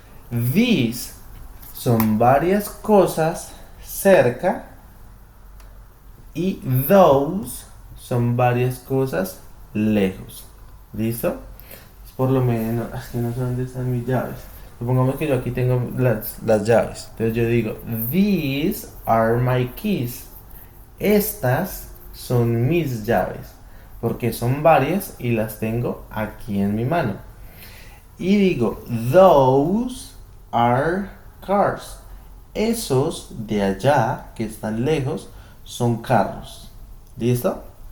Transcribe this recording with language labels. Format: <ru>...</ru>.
<es>These son varias cosas cerca y those son varias cosas lejos. ¿Listo? Por lo menos, es que no sé dónde están mis llaves. Supongamos que yo aquí tengo las llaves. Entonces yo digo,</es> <en>these are my keys.</en> <es>Estas son mis llaves. Porque son varias y las tengo aquí en mi mano. Y digo,</es> <en>those are cars.</en> <es>Esos de allá, que están lejos, son carros. ¿Listo?</es>